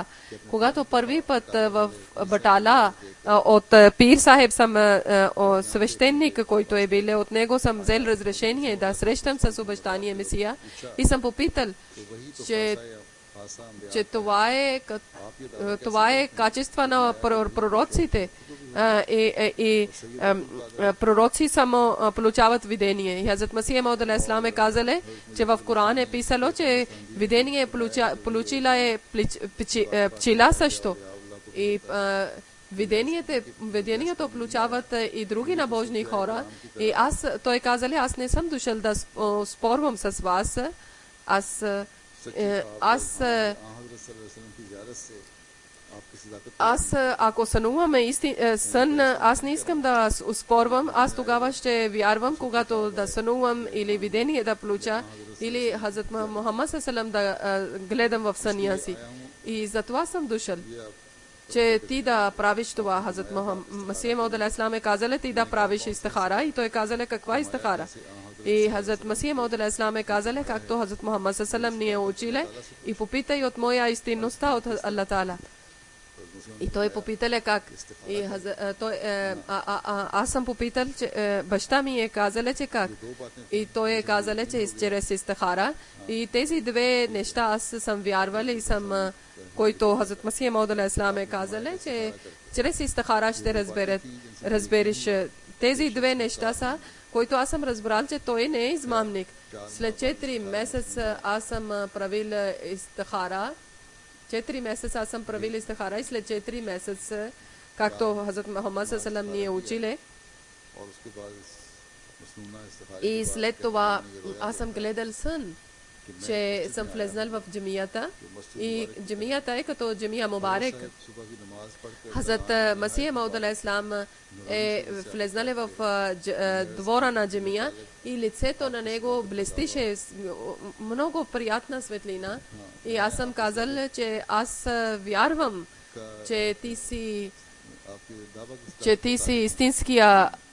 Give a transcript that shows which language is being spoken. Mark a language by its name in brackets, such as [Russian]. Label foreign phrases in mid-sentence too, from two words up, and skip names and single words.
[Bulgarian] Когато първи път в Батала от Пир Сахеб съм свещеник, който е бил, от него съм взел разрешение да срещам с обещания Месия и съм попитал, че това е качество на пророците. И пророци само получават видение. Хазрат Масих Мауд [Arabic] عليه السلام [Bulgarian] е казал, че в Коран е писало, че видение получила е пчела също. И видението получават и други набожни хора. И той казал, аз не съм дошъл да спорвам с вас. Аз ако сънуваме сън, аз не искам да спорвам, аз тогава ще вярвам, когато да сънувам или видение да получа, или Хазрат Мухаммад салам да гледам в съня си. И затова съм дошъл, че ти да правиш това. Хазрат Масих Мауд [Arabic] عليه السلام [Bulgarian] е казал, ти да правиш истихара, и той казал каква истихара. И Хазрат Масих Мауд [Arabic] عليه السلام [Bulgarian] е казал, както Хазрат Мухаммад салам ни е учил, и попитай от моя истинността от [Arabic] الله تعالى. [Bulgarian] И той попитал как. И аз съм попитал, че баща ми е казал, че как. И той е казал, че чрез истихара. И тези две неща аз съм вярвал и съм, който Хазрат Масих Мауд [Arabic] عليه السلام [Bulgarian] е казал, че чрез истихара ще разбереш. Тези две неща са, които аз съм разбрал, че той не е измамник. След 4 месеца аз съм правил истихара. 4 месеца аз съм правил истихара и след 4 месеца, както Хазрат Мухаммад салам ни е училе. И след това аз съм гледал сън, че съм влезнал в джамията. И джамията е като джамия Мубарек. Хазрат Масих Мауд [Arabic] عليه السلام [Bulgarian] е влезнал в двора на джамия и лицето на него блестише много приятна светлина. И аз съм казал, че аз вярвам, че ти си истинския.